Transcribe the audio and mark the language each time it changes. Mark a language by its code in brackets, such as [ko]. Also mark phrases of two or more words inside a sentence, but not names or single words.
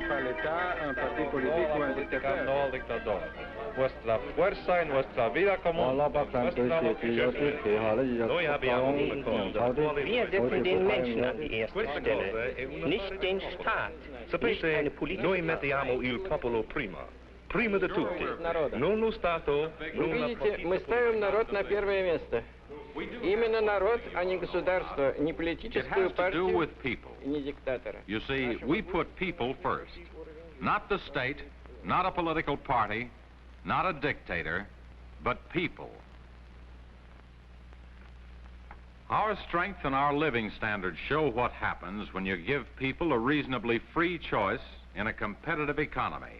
[fr] l'État, un parti politique ou un dictateur. [es] No al dictador. Vuestra fuerza y nuestra vida común. [it] Noi abbiamo un accordo. [de] Wir setzen den Menschen an die erste Stelle, nicht den Staat, nicht eine politische [it] Noi mettiamo il popolo prima. Prima di tutti. Non lo Stato, non la [ru] Видите, мы ставим народ на первое место. Именно народ, а не государство, не политическую партию, не диктатора. [en] You see, we put people first. Not the state, not a political party, not a dictator, but people. Our strength and our living standards show what happens when you give people a reasonably free choice in a competitive economy.